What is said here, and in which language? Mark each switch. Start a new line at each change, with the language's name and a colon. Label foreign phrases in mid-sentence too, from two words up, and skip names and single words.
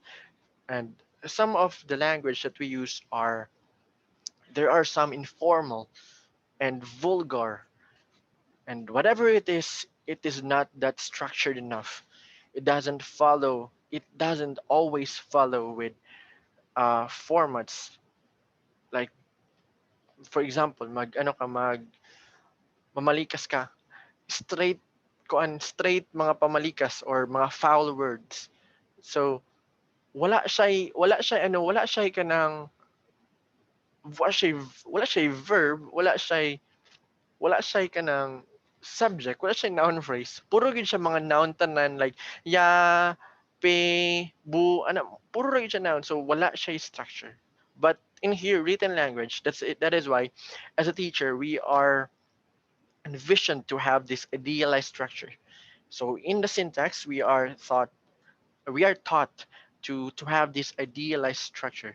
English: And some of the language that we use are, there are some informal and vulgar, and whatever it is not that structured enough. It doesn't follow. It doesn't always follow with formats. Like, for example,
Hiligaynon: mag ano ka mag mamalikas ka, straight straight mga pamalikas or mga
English: foul words.
Hiligaynon: So wala siya kanang wala siya verb, wala siya kanang subject, wala siya
English: noun phrase.
Hiligaynon: Puro gid siya mga noun tanan, like ya, pe, bu, ano, puro ra gid siya noun. So wala siya structure.
English: But in here, written language, that's it. That is why, as a teacher, we are envisioned to have this idealized structure. So in the syntax, we are taught to have this idealized structure.